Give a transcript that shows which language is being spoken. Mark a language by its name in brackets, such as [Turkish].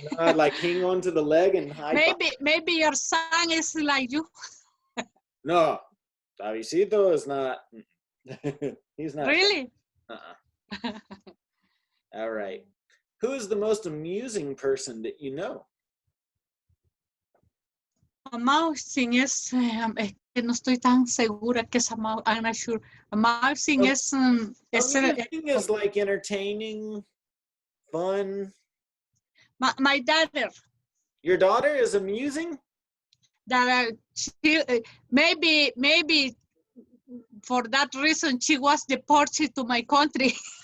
[English] You know, I'd like hang on to the leg and hide. Maybe your son is like you. No, Davidito is not. He's not. Really? All right. Who is the most amusing person that you know? [Spanish] Amusing es que no estoy tan segura que es [English] I'm not sure. [Spanish] Amusing es [English] amusing is like entertaining, fun. My daughter. Your daughter is amusing? That maybe for that reason she was deported to my country.